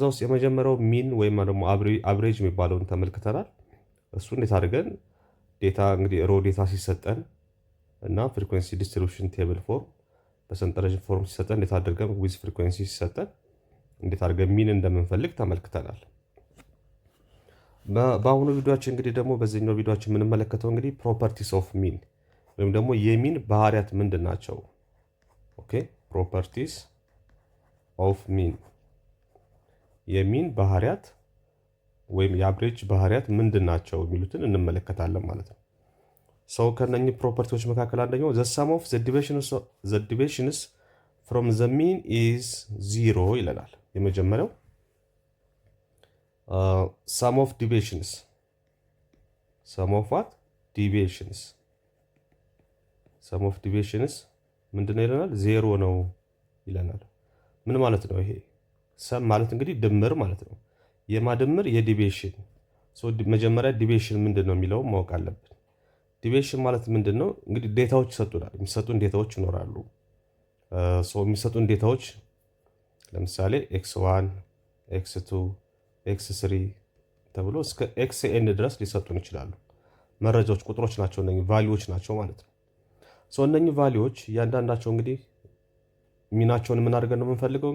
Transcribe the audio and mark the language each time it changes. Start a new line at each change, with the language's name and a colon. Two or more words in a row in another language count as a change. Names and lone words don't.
Amharic: ውስጥ የመጀመሪያው ሚን ወይም ደግሞ አብሬጅ የሚባለውን ተመልክተናል። እሱ እንዴት አድርገን ዴታ እንግዲህ
English: raw data
Amharic: ሲሰጠን እና
English: frequency distribution table form
Amharic: በሰንጠረዥ ፎርም ሲሰጠን እንዴት አድርገን
English: with frequency
Amharic: ሲሰጠን እንዴት አድርገን ሚን እንደምንፈልግ ተመልክተናል። በአሁኑ ቪዲዮአችን እንግዲህ ደግሞ በዚህኛው ቪዲዮአችን የምንመለከተው እንግዲህ
English: properties of mean
Amharic: ወይም ደግሞ የሚን ባህሪያት ምንድን ናቸው? ኦኬ
English: properties of mean
Amharic: የሚን ባህሪያት ወይም የአብሬጅ ባህሪያት ምንድን ናቸው የሚሉትን እንመለከታለን ማለት ነው። ሰው ከነኚህ ፕሮፐርቲዎች መካከል አንደኛው
English: the sum of the deviations from the mean is 0
Amharic: ይለናል። የመጀመሪያው
English: sum of deviations sum of what deviations sum of deviations
Amharic: ምንድነው ይለናል? 0 ነው ይለናል። ምን ማለት ነው ይሄ? ሰም ማለት እንግዲህ ድምር ማለት ነው። የማድምር የዲቪዬሽን መጀመሪያ ዲቪዬሽን ምንድነው የሚለው ማወቅ አለብን። ዲቪዬሽን ማለት ምንድን ነው? እንግዲህ ዴታዎች ይሰጡናል። የሚሰጡን ዴታዎች ይኖራሉ። የሚሰጡን ዴታዎች ለምሳሌ x1 x2 x3 ተብሎ እስከ xn ድረስ ሊሰጡን ይችላሉ። መረጃዎች ቁጥሮች ናቸው፣ እነኚህ ቫልዩዎች ናቸው ማለት ነው። እነኚህ ቫልዩዎች እያንዳንዳቸው እንግዲህ ሚናቸውን ምን አድርገን ነው የምንፈልገው?